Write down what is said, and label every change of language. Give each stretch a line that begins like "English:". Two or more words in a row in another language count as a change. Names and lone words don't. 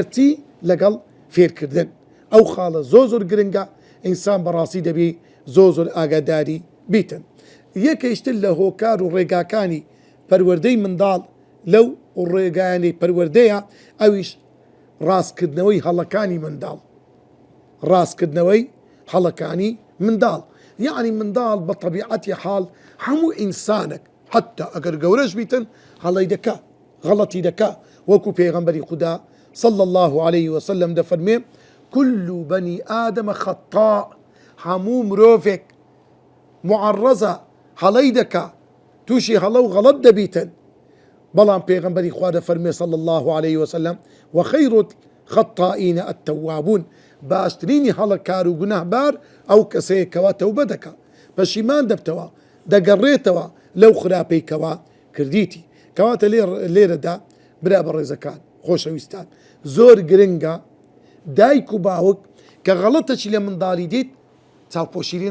Central Kurdish: چی لەگەڵ فێرکردن ئەو خاڵە زۆر گرنگە ئینسان بەڕاستی دەبی زۆر ئاگاداری بیتن یەکەیشتر لە هۆکار و ڕێگاکانی پەروەردەی منداڵ لەو ڕێگایانی پەروەردەیە ئەویش ڕاستکردنەوەی هەڵەکانی منداڵ ڕاستکردنەوەی هەڵەکانی منداڵ یعنی منداڵ بە طبیعەتی حاڵ هەموو ئینسانێک حتى ئەگەر گەورەش بیتن هەڵەی دەکا غەڵەتی دەکا وەکو پێغەمبەری خودا
Arabic: صلى الله عليه وسلم
Central Kurdish: دەفەرمێ
Arabic: كل بني آدم خطاء
Central Kurdish: هەموو مرۆڤێک معرەزە هەڵەی دەکا تووشی هەڵە و غەڵەت دەبیتن بەڵام پێغەمبەری خوا دەفەرمێ
Arabic: صلى الله عليه وسلم وخير الخطائين التوابون
Central Kurdish: باشترینی هەڵەکار و گونەهبار ئەو کەسەیە کەوا تەوبە دەکا پەشیمان دەبتەوە دەگەڕێتەوە لەو خراپەی کەوا کردیتی کەواتە لێرەدا برا بەڕێزەکان خۆشەویستان زۆر گرنگە دایک و باوک کە غەڵەتەی لە منداڵی دیت چاوپۆشیری